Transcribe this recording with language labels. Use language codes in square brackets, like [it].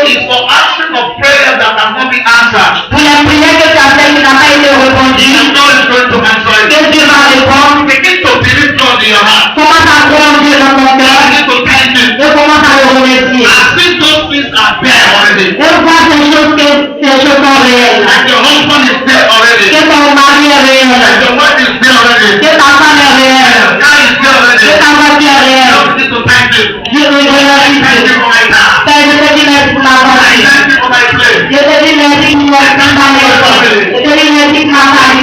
[en] is for action of prayer that has not been answered. [fr] pour les prières que tu as faites qui n'ont pas été répondues, [en] And God is going to answer it. [fr] que Dieu va répondre. [en] Begin to believe God in your heart. [fr] Commence à croire en Dieu dans ton cœur [en] Begin to thank Him. [fr] et commence à le remercier. [en] As if those things are there already. [fr] Et vois ces choses sont réelles. [en] And your husband is there already. [fr] Que ton mari est [en] And [fr] réel. [en] your wife is there already. [fr] Que ta femme est [en] And [fr] réelle. [en] your car is there already. [fr] Que ta voiture est réelle. [en] Now begin to thank Him. [fr] Dieu te remercie. [en] Thank Him for my car. [fr] Père, je te dis merci pour ma [en] I [fr] voiture. [en] thank you for my place. [fr] Je te dis merci pour ma maison. Je te dis merci pour ma famille.